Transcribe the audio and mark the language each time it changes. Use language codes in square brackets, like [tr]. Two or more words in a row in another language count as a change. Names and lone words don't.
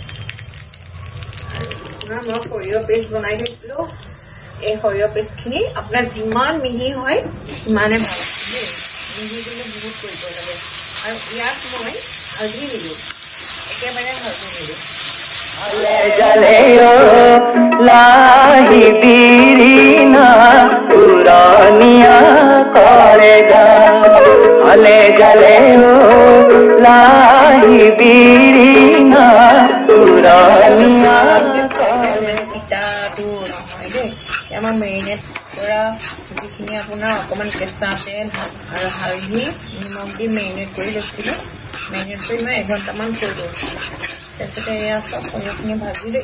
[as] আৰু আপোনাৰ মই সৰিয়হ পেষ্ট বনাই থৈছিলোঁ, এই সৰিয়হ পেষ্টখিনি আপোনাৰ যিমান মিহি হয় সিমানে ভাল দেই। মিহি কিন্তু বহুত কৰিব লাগে। আৰু ইয়াত মই হালধি নিদিওঁ, একেবাৰে হালধি নিদিওঁ। लाही बीरीना पुरानिया करेगा हले जले हो लाही बीरीना पुरानिया তিতাটো নহয় দেই। আমাৰ মেৰিনেট কৰা যিখিনি আপোনাৰ অকণমান কেঁচা তেল আৰু হালধি নিমখ দি মেৰিনেট কৰি লৈছিলোঁ, মেৰিনেট কৰি মই এঘণ্টামান থৈ দিওঁ। তাৰপিছতে এয়া চব সৰিয়হখিনি ভাজিলোঁ।